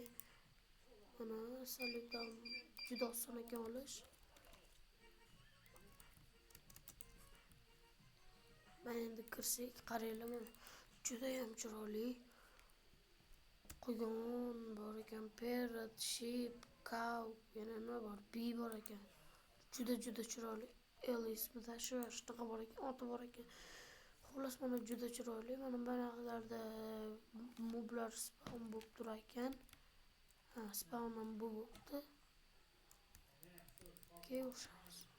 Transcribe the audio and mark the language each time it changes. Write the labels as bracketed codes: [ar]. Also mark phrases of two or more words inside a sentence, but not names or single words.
[uz] Mana salyutdan juda oson ekan olish. Mana endi kirsak, qaranglar, mana juda ham chiroyli. Quyon bor ekan, [en] parrot, sheep, cow, [uz] yana nima bor? Bee bor ekan. Juda chiroyli. Ismida shunaqa bor ekan, oti bor ekan. Xullas, mana juda chiroyli. Mana bunaqalarda moblar spawn bo'lib turar ekan. Spawn ham bo'libdi. Ko'rishamiz.